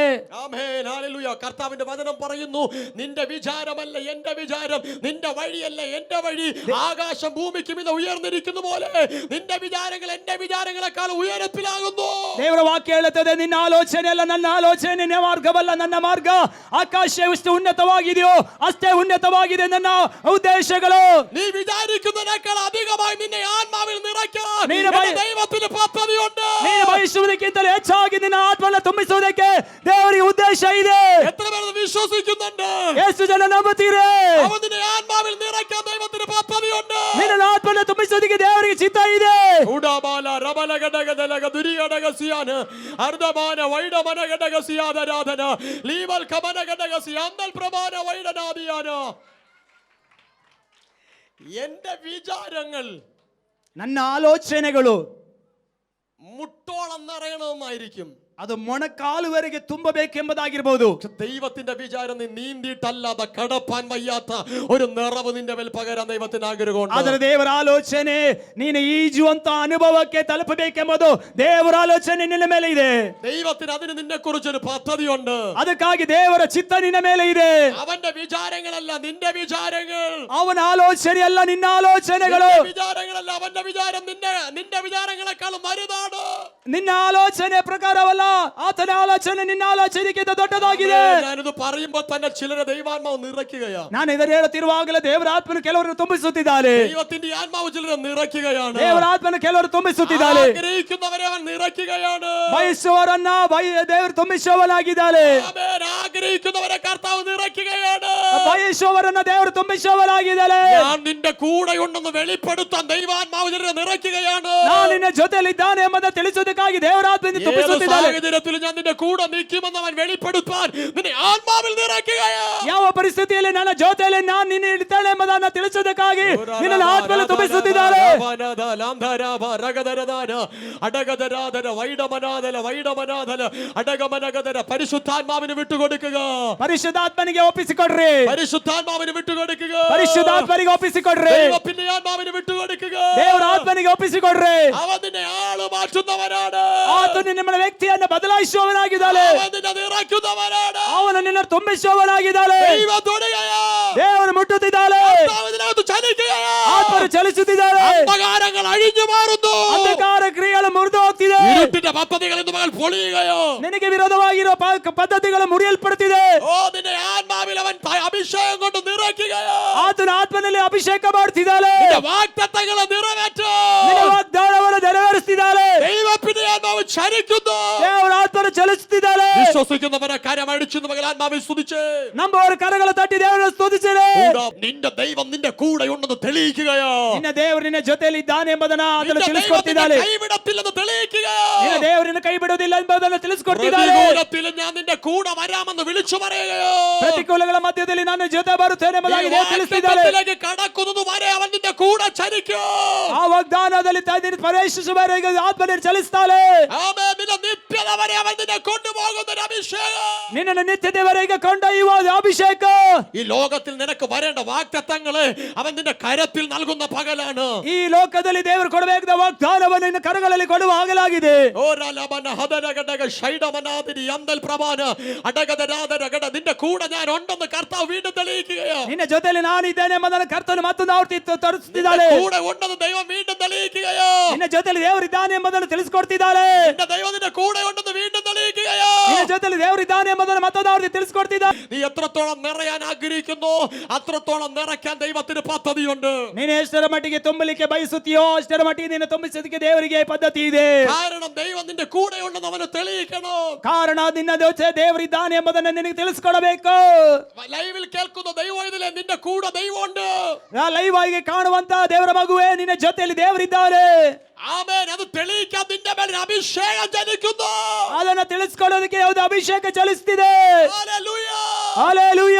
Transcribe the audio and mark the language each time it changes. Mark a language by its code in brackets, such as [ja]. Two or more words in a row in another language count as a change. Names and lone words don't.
[ml] ആമേൻ, ഹല്ലേലൂയ. കർത്താവിന്റെ വചനം പറയുന്നു, നിന്റെ വിചാരമല്ല എന്റെ വിചാരം, നിന്റെ വഴിയല്ല എന്റെ വഴി. ആകാശം ഭൂമിക്ക് മീതെ ഉയർന്നിരിക്കുന്ന പോലെ നിന്റെ വിചാരങ്ങൾ എന്റെ വിചാരങ്ങളെക്കാൾ ഉയരത്തിലാകുന്നു. [kn] ದೇವರ ವಾಕ್ಯ ಹೇಳುತ್ತದೆ, ನಿನ್ನ ಆಲೋಚನೆ ಅಲ್ಲ ನನ್ನ ಆಲೋಚನೆ, ನಿನ್ನ ಮಾರ್ಗವಲ್ಲ ನನ್ನ ಮಾರ್ಗ. ಆಕಾಶ ಎಷ್ಟು ಉನ್ನತವಾಗಿದೆಯೋ ಅಷ್ಟೇ ಉನ್ನತವಾಗಿದೆ ನನ್ನ ಉದ್ದೇಶಗಳು. [ml] നീ വിചാരിക്കുന്നതിനേക്കാൾ അധികമായി നിന്നെ ആത്മാവിൽ നിറയ്ക്കാൻ ദൈവത്തിന് പദ്ധതിയുണ്ട്. [kn] ನೀನು ಬಯಸುವುದಕ್ಕಿಂತಲೂ ಹೆಚ್ಚಾಗಿ ನಿನ್ನ ಆತ್ಮವನ್ನು ತುಂಬಿಸುವುದಕ್ಕೆ ದೇವರಿಗೆ ಉದ್ದೇಶ ಇದೆ. [ml] എത്ര പേർ വിശ്വസിക്കുന്നുണ്ട്? [kn] ಎಷ್ಟು ಜನ ನಂಬುತ್ತೀರಿ? [ml] അവൻ നിന്നെ ആത്മാവിൽ നിറയ്ക്കാൻ ദൈവത്തിന് പദ്ധതിയുണ്ട്. [kn] ನಿನ್ನ ಆತ್ಮವನ್ನು ತುಂಬಿಸುವುದಕ್ಕೆ ದೇವರಿಗೆ ಚಿತ್ತ ಇದೆ. ഉഡാബാല റബലഗഡഗദലഗ ദുരിഗഡഗസിയാന അർദ്ധമാന വൈഡമനഗഡഗസിയാദരാധന ലീവൽ കമനഗഡഗസി അന്തൽ പ്രമാന വൈഡനാദിയാന. [ml] എന്റെ വിചാരങ്ങൾ, [kn] ನನ್ನ ಆಲೋಚನೆಗಳು [ml] മുട്ടോളം നിറയണമെന്നായിരിക്കും. [kn] ಅದು ಮೊಣಕಾಲುವರೆಗೆ ತುಂಬಬೇಕೆಂಬುದಾಗಿರಬಹುದು. [ml] ദൈവത്തിന്റെ വിചാരം നീ നീന്തിയിട്ടല്ലാതെ കടപ്പാൻ വയ്യാത്ത ഒരു നിറവ് നിന്റെ മേൽ പകരാൻ ദൈവത്തിന് ആഗ്രഹമുണ്ട്. [kn] ಆದರೆ ದೇವರ ಆಲೋಚನೆ ನೀನು ಈಜುವಂತ ಅನುಭವಕ್ಕೆ ತಲುಪಬೇಕೆಂಬುದು ದೇವರ ಆಲೋಚನೆ ನಿನ್ನ ಮೇಲೆ ಇದೆ. [ml] ദൈവത്തിന് അതിന് നിന്നെ കുറിച്ചൊരു പദ്ധതിയുണ്ട്. [kn] ಅದಕ್ಕಾಗಿ ದೇವರ ಚಿತ್ತ ನಿನ್ನ ಮೇಲೆ ಇದೆ. [ml] അവന്റെ വിചാരങ്ങളല്ല നിന്റെ വിചാരങ്ങൾ, [kn] ಅವನ ಆಲೋಚನೆ ಅಲ್ಲ ನಿನ್ನ ಆಲೋಚನೆಗಳು, [ml] നിന്റെ വിചാരങ്ങളല്ല അവന്റെ വിചാരം നിന്റെ വിചാരങ്ങളെക്കാളും വലുതാണ്. [kn] ನಿನ್ನ ಆಲೋಚನೆ ಪ್ರಕಾರವಲ್ಲ, ಆತನ ಆಲೋಚನೆ ನಿನ್ನ ಆಲೋಚನೆಗಿಂತ ದೊಡ್ಡದಾಗಿದೆ. [ml] ഞാനിത് പറയുമ്പോൾ തന്നെ ചിലരെ ദൈവാത്മാവ് നിറയ്ക്കുകയാണ്. [kn] ನಾನು ಇದನ್ನು ಹೇಳುತ್ತಿರುವಾಗಲೇ ದೇವರ ಆತ್ಮನು ಕೆಲವರು ತುಂಬಿಸುತ್ತಿದ್ದಾನೆ. [ml] ദൈവത്തിന്റെ ആത്മാവ് ചിലരെ നിറയ്ക്കുകയാണ്. [kn] ದೇವರ ಆತ್ಮನು ಕೆಲವರು ತುಂಬಿಸುತ್ತಿದ್ದಾನೆ. [ml] ആഗ്രഹിക്കുന്നവരെ അവൻ നിറയ്ക്കുകയാണ്. [kn] ಬಯಸುವವರನ್ನ ದೇವರು ತುಂಬಿಸುವವನಾಗಿದ್ದಾನೆ. [ml] ആമേൻ. ആഗ്രഹിക്കുന്നവരെ കർത്താവ് നിറയ്ക്കുകയാണ്. [kn] ಬಯಸುವವರನ್ನ ದೇವರು ತುಂಬಿಸುವವನಾಗಿದ್ದಾನೆ. [ml] ഞാൻ നിന്റെ കൂടെ ഉണ്ടെന്ന് വെളിപ്പെടുത്താൻ ദൈവാത്മാവ് ചിലരെ നിറയ്ക്കുകയാണ്. [kn] ನಾನು ನಿನ್ನ ಜೊತೆಯಲ್ಲಿದ್ದಾನೆ ಎಂಬುದನ್ನು ತಿಳಿಸುವುದಕ್ಕಾಗಿ ದೇವರ ಆತ್ಮನು ತುಂಬಿಸುತ್ತಿದ್ದಾನೆ. [ml] സാഹചര്യത്തിൽ ഞാൻ നിന്റെ കൂടെ നിൽക്കുമെന്ന് അവൻ വെളിപ്പെടുത്താൻ നിന്നെ ആത്മാവിൽ നിറയ്ക്കുകയാണ്. [kn] ಯಾವ ಪರಿಸ್ಥಿತಿಯಲ್ಲಿ ನನ್ನ ಜೊತೆಯಲ್ಲಿ ನಾನು ನಿನ್ನ ಇಡ್ತಾನೆ ಎಂಬುದನ್ನು ತಿಳಿಸುವುದಕ್ಕಾಗಿ ನಿನ್ನ ಆತ್ಮನು ತುಂಬಿಸುತ್ತಿದ್ದಾನೆ. [ml] പരിശുദ്ധാത്മാവിന് വിട്ടുകൊടുക്കുക. [kn] ಪರಿಶುದ್ಧಾತ್ಮನಿಗೆ ಒಪ್ಪಿಸಿಕೊಡ್ರಿ. [ml] പരിശുദ്ധാത്മാവിന് വിട്ടുകൊടുക്കുക. [kn] ಪರಿಶುದ್ಧಾತ್ಮನಿಗೆ ಒಪ್ಪಿಸಿಕೊಡ್ರಿ. [ml] ദൈവത്തിന്റെ ആത്മാവിന് വിട്ടുകൊടുക്കുക. [kn] ದೇವರ ಆತ್ಮನಿಗೆ ಒಪ್ಪಿಸಿಕೊಡ್ರಿ. [ml] അവൻ നിന്നെ ആള് മാറ്റുന്നവനാണ്. [kn] ಆತನು ನಿಮ್ಮ ವ್ಯಕ್ತಿಯನ್ನು ಬದಲಾಯಿಸುವವನಾಗಿದ್ದಾನೆ. [ml] അവൻ നിന്നെ നിറയ്ക്കുന്നവനാണ്. [kn] ಅವನು ನಿನ್ನ ತುಂಬಿಸುವವನಾಗಿದ್ದಾನೆ. [ml] ദൈവം തൊടുകയാ. [kn] ದೇವರು ಮುಟ್ಟುತ್ತಿದ್ದಾನೆ. [ml] കർത്താവിനകത്ത് ചലിക്കുകയാ. [kn] ಆತ್ಮನು ಚಲಿಸುತ್ತಿದ್ದಾನೆ. [ml] അന്ധകാരങ്ങൾ അഴിഞ്ഞു മാറുന്നു. [kn] ಅಂಧಕಾರ ಕ್ರಿಯೆಗಳು ಮುರಿದು ಹೋಗ್ತಿದೆ. [ml] ഇരുട്ടിന്റെ പദ്ധതികൾ ഇന്ന് മകൾ പൊളിയുകയോ. [kn] ನಿನಗೆ ವಿರೋಧವಾಗಿರುವ ಪದ್ಧತಿಗಳು ಮುರಿಯಲ್ಪಡುತ್ತಿದೆ. [ml] ഓ നിന്റെ ആത്മാവിൽ അവൻ അഭിഷേകം കൊണ്ട് നിറയ്ക്കുകയോ. [kn] ಆತನ ಆತ್ಮನಲ್ಲಿ ಅಭಿಷೇಕ ಮಾಡ್ತಿದ್ದಾನೆ. [ml] നിന്റെ വാഗ്ദത്തങ്ങളെ നിറവേറ്റോ. [kn] ನಿನ್ನ ವಾಗ್ದಾನವನ್ನು ನೆರವೇರಿಸ್ತಿದ್ದಾನೆ. [ml] ദൈവത്തിന്റെ ആത്മാവ് ചലിക്കുന്നു. [kn] ದೇವರ ಆತ್ಮನು ಚಲಿಸುತ್ತಿದ್ದಾನೆ. [ml] വിശ്വസിക്കുന്നവരെ കരമടിച്ചു മകൾ ആത്മാവിൽ സ്തുതിച്ച് [kn] ನಂಬುವವರ ಕರಗಳ ತಟ್ಟಿ ದೇವರನ್ನು ಸ್ತುತಿಸಿರಿ. [ml] നിന്റെ ദൈവം നിന്റെ കൂടെ ഉണ്ടെന്ന് തെളിയിക്കുകയോ. [kn] ನಿನ್ನ ದೇವರು ನಿನ್ನ ಜೊತೆಯಲ್ಲಿ ಇದ್ದಾನೆ ಎಂಬುದನ್ನ ಆತನು [ml] നിന്റെ [kn] ತಿಳಿಸಿಕೊಟ್ಟಿದ್ದಾನೆ. [ml] ദൈവം കൈവിടത്തില്ലെന്ന് തെളിയിക്കുകയോ. [kn] ನಿನ್ನ ದೇವರನ್ನು ಕೈ ಬಿಡುವುದಿಲ್ಲ ಎಂಬುದನ್ನು ತಿಳಿಸಿಕೊಟ್ಟಿದ್ದಾನೆ. [ml] പ്രതികൂലത്തിലും ഞാൻ നിന്റെ കൂടെ വരാമെന്ന് വിളിച്ചു പറയുകയോ. [kn] ಪ್ರತಿಕೂಲಗಳ ಮಧ್ಯದಲ್ಲಿ ನಾನು ಜೊತೆ ಬರುತ್ತೇನೆ ಎಂಬುದಾಗಿ ದೇವರು ತಿಳಿಸಿದ್ದಾನೆ. [ml] വാഗ്ദത്തത്തിലേക്ക് കടക്കുന്നത് വരെ അവൻ നിന്റെ കൂടെ ചലിക്കും. [kn] ಆ ವಾಗ್ದಾನದಲ್ಲಿ ಪ್ರವೇಶಿಸುವವರೆಗೆ ಆತ್ಮನು ಚಲಿಸ್ತಾನೆ. [ml] ആമേൻ. നിന്റെ നിത്യത വരെ അവൻ നിന്നെ കൊണ്ടുപോകുന്ന ഒരു അഭിഷേകം. [kn] ನಿನ್ನನ್ನು ನಿತ್ಯದವರೆಗೆ ಕೊಂಡೊಯ್ಯುವ ಅಭಿಷೇಕ. [ml] ഈ ലോകത്തിൽ നിനക്ക് വരേണ്ട വാഗ്ദത്തങ്ങളെ അവൻ നിന്റെ കരത്തിൽ നൽകുന്ന പകലാണ്. [kn] ಈ ಲೋಕದಲ್ಲಿ ದೇವರು ಕೊಡಬೇಕಾದ ವಾಗ್ದಾನವನ್ನು ನಿನ್ನ ಕರಗಳಲ್ಲಿ ಕೊಡುವ ಆಗಲಾಗಿದೆ. [ml] നിന്റെ കൂടെ ഞാൻ ഉണ്ടെന്ന് കർത്താവ് വീണ്ടും തെളിയിക്കുകയോ. [kn] ನಿನ್ನ ಜೊತೆಯಲ್ಲಿ ನಾನು ಇದ್ದೇನೆ ಎಂಬುದನ್ನು ಕರ್ತನು ಮತ್ತೊಂದು ಆವೃತ್ತಿ ತೋರಿಸುತ್ತಿದ್ದಾನೆ. [ml] കൂടെ ഉണ്ടെന്ന് ദൈവം വീണ്ടും തെളിയിക്കുകയോ. [kn] ನಿನ್ನ ಜೊತೆಯಲ್ಲಿ ದೇವರು ಇದ್ದಾನೆ ಎಂಬುದನ್ನು ತಿಳಿಸಿಕೊಡ್ತಿದ್ದಾನೆ. [ml] നിന്റെ ദൈവം നിന്റെ കൂടെ ഉണ്ടെന്ന് വീണ്ടും തെളിയിക്കുകയോ. [kn] ನಿನ್ನ ಜೊತೆಯಲ್ಲಿ ದೇವರು ಇದ್ದಾನೆ ಎಂಬುದನ್ನು ಮತ್ತೊಂದು ಆವೃತ್ತಿ ತಿಳಿಸಿಕೊಡ್ತಿದ್ದಾನೆ. [ml] നീ എത്രത്തോളം നിറയാൻ ആഗ്രഹിക്കുന്നു അത്രത്തോളം നിറയ്ക്കാൻ ദൈവത്തിന് പദ്ധതിയുണ്ട്. [kn] ನೀನು ಎಷ್ಟರ ಮಟ್ಟಿಗೆ ತುಂಬಲಿಕ್ಕೆ ಬಯಸುತ್ತೀಯೋ ಅಷ್ಟರ ಮಟ್ಟಿಗೆ ನಿನ್ನ ತುಂಬಿಸೋದಕ್ಕೆ ದೇವರಿಗೆ ಪದ್ಧತಿ ಇದೆ. [ml] കാരണം ദൈവം നിന്റെ കൂടെ ഉണ്ടെന്ന് അവന് തെളിയിക്കണം. [kn] ಕಾರಣ ನಿನ್ನ ಜೊತೆ ದೇವರಿದ್ದಾನೆ ಎಂಬುದನ್ನು ನಿನಗೆ ತಿಳಿಸಿಕೊಡಬೇಕು. [ml] ലൈവിൽ കേൾക്കുന്ന ദൈവം ഇതിലെ നിന്റെ കൂടെ ദൈവമുണ്ട്. [kn] ಲೈವ್ ಆಗಿ ಕಾಣುವಂತ ದೇವರ ಮಗುವೆ ನಿನ್ನ ಜೊತೆಯಲ್ಲಿ ದೇವರಿದ್ದಾನೆ. [ml] ആമേൻ. അത് തെളിയിക്കാൻ നിന്റെ മേൽ ഒരു അഭിഷേകം ചലിക്കുന്നു. [kn] ಅದನ್ನ ತಿಳಿಸ್ಕೊಳ್ಳೋದಕ್ಕೆ ಯಾವುದು ಅಭಿಷೇಕ ಚಲಿಸ್ತಿದೆ. [ml] ഹല്ലേലൂയ. [kn] ಹಲ್ಲೆಲೂಯ.